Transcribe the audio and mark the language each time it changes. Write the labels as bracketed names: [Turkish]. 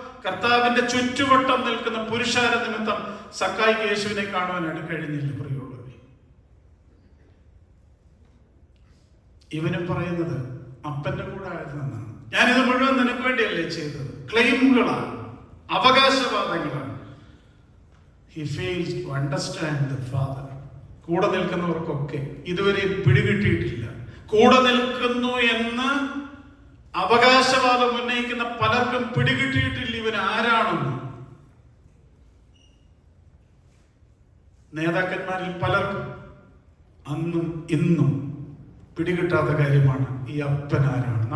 [Malayalam] കർത്താവിന്റെ ചുറ്റുവട്ടം നിൽക്കുന്ന പുരുഷാര നിമിത്തം സക്കായി യേശുവിനെ കാണുവാനായിട്ട് കഴിഞ്ഞില്ല. പ്രിയമുള്ളവരെ, ഇവനും പറയുന്നത് അപ്പന്റെ കൂടെ ആയിരുന്നെന്നാണ്. ഞാനിത് മുഴുവൻ നിനക്ക് വേണ്ടിയല്ലേ ചെയ്തത്. ക്ലെയിമുകളാണ്, അവകാശവാദങ്ങളാണ്. [English] He fails to understand the Father. [Malayalam] കൂടെ നിൽക്കുന്നവർക്കൊക്കെ ഇതുവരെ പിടികിട്ടിയിട്ടില്ല. കൂടെ നിൽക്കുന്നു എന്ന് അവകാശവാദം ഉന്നയിക്കുന്ന പലർക്കും പിടികിട്ടിയിട്ടില്ല ഇവൻ ആരാണെന്ന്. നേതാക്കന്മാരിൽ പലർക്കും അന്നും ഇന്നും പിടികിട്ടാത്ത കാര്യമാണ് ഈ അപ്പൻ ആരാണെന്ന്.